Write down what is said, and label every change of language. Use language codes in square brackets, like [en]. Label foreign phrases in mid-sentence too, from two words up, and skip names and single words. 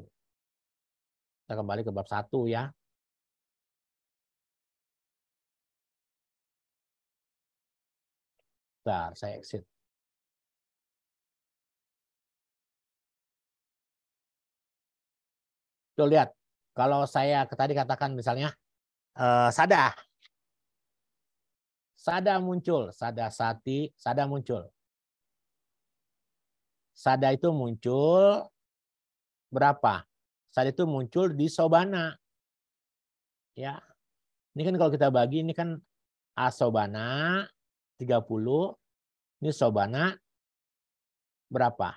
[id] Kita kembali ke bab 1 ya. Bentar, saya exit. Tuh lihat, kalau saya tadi katakan misalnya sada. Sada muncul, sada sati, sada muncul. Sada itu muncul berapa? Sada itu muncul di sobana. Ya. Ini kan kalau kita bagi ini kan asobana 30, ini sobana berapa?